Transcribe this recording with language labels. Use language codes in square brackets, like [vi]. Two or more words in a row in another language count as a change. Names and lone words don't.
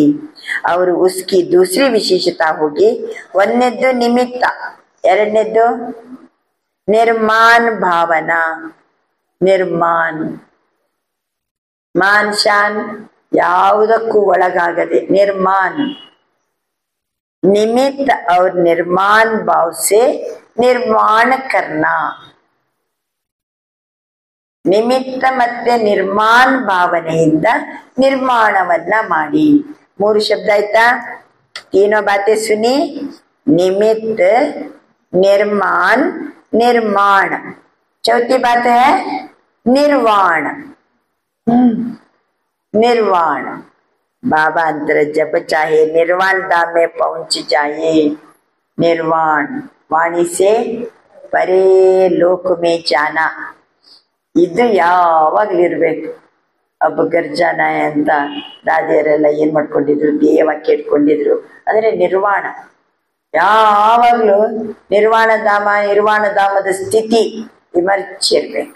[kn] ಅವರು [hi] उसकी दूसरी विशेषता [kn] ಹೋಗಿ, ಒಂದನೇದ್ದು ನಿಮಿತ್ತ, ಎರಡನೇದ್ದು ನಿರ್ಮಾನ್ ಭಾವನಾ. ನಿರ್ಮಾನ್, ಮಾನ್ ಶಾನ್ ಯಾವುದಕ್ಕೂ ಒಳಗಾಗದೆ ನಿರ್ಮಾನ್. [hi] निमित्त और निर्माण भाव से निर्माण करना. [kn] ನಿಮಿತ್ತ ಮತ್ತೆ ನಿರ್ಮಾಣ ಭಾವನೆಯಿಂದ ನಿರ್ಮಾಣವನ್ನ ಮಾಡಿ. 3 ಶಬ್ದ ಆಯ್ತಾ? [hi] तीनों बातें सुनी. निमित्त, निर्माण, निर्माण. चौथी बात है निर्वाण. निर्वाण. बाबा अंतर जब चाहे निर्वाण धाम में पहुंच जाए. निर्वाण वाणी से परे लोक में जाना. [kn] ಇದು ಯಾವಾಗ್ಲಿರ್ಬೇಕು. ಒಬ್ಬ ಗರ್ಜಾನಾಯ ಅಂತ ದಾದಿಯರೆಲ್ಲ ಏನ್ ಮಾಡ್ಕೊಂಡಿದ್ರು? ಧ್ಯೇಯವಾಕ್ಯ ಇಟ್ಕೊಂಡಿದ್ರು. ಅಂದ್ರೆ ನಿರ್ವಾಣ, ಯಾವಾಗ್ಲೂ ನಿರ್ವಾಣ ಧಾಮ, ನಿರ್ವಾಣ ಧಾಮದ ಸ್ಥಿತಿ ಇಮರ್ಚ್ ಇರ್ಬೇಕು.